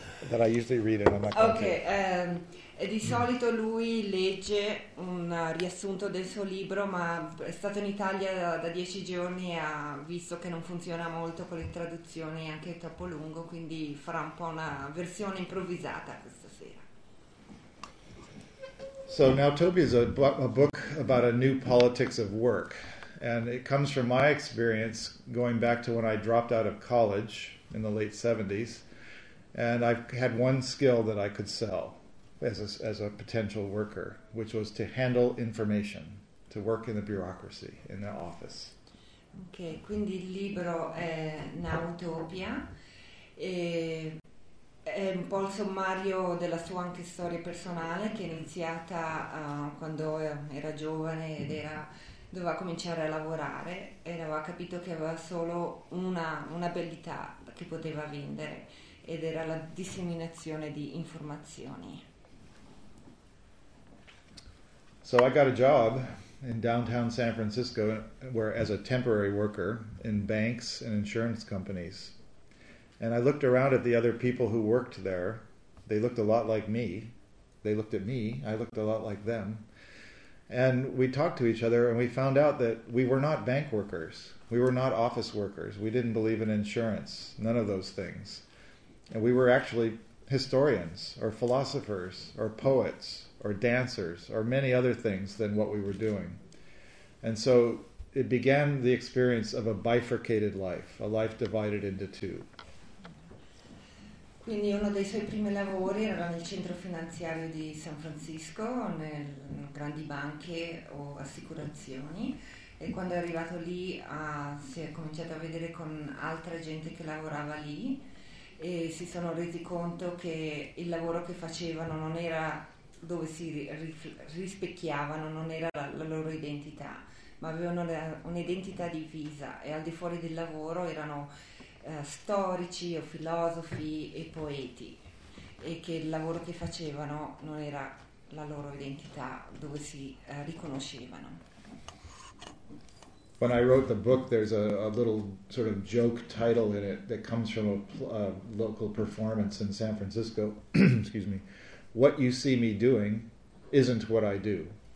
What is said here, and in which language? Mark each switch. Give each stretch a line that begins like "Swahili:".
English: That I usually read it on my computer.
Italian: Okay, di solito lui legge un riassunto del suo libro, ma è stato in Italia da 10 giorni e ha visto che non funziona molto con le traduzioni, anche è troppo lungo, quindi farà un po' una versione improvvisata questa sera.
English: So Now Utopia is a book about a new politics of work. And it comes from my experience going back to when I dropped out of college in the late 70s. And I had one skill that I could sell as a potential worker, which was to handle information, to work in the bureaucracy, in the office.
Italian: Ok, quindi il libro è Now Utopia. È un po' il sommario della sua anche storia personale, che è iniziata quando era giovane ed era... doveva cominciare a lavorare e aveva capito che aveva solo un'abilità che poteva vendere ed era la disseminazione di informazioni.
English: So I got a job in downtown San Francisco where as a temporary worker in banks and insurance companies. And I looked around at the other people who worked there. They looked a lot like me. They looked at me. I looked a lot like them. And we talked to each other and we found out that we were not bank workers. We were not office workers. We didn't believe in insurance, none of those things. And we were actually historians or philosophers or poets or dancers or many other things than what we were doing. And so it began the experience of a bifurcated life, a life divided into two.
Italian: Quindi uno dei suoi primi lavori era nel centro finanziario di San Francisco, nelle grandi banche o assicurazioni, e quando è arrivato lì si è cominciato a vedere con altra gente che lavorava lì e si sono resi conto che il lavoro che facevano non era dove si rispecchiavano, non era la loro identità, ma avevano un'identità divisa e al di fuori del lavoro erano... storici o filosofi e poeti, e che il lavoro che facevano non era la loro identità, dove si riconoscevano.
English: When I wrote the book, there's a little sort of joke title in it that comes from a local performance in San Francisco. Excuse me. What you see me doing isn't what I do.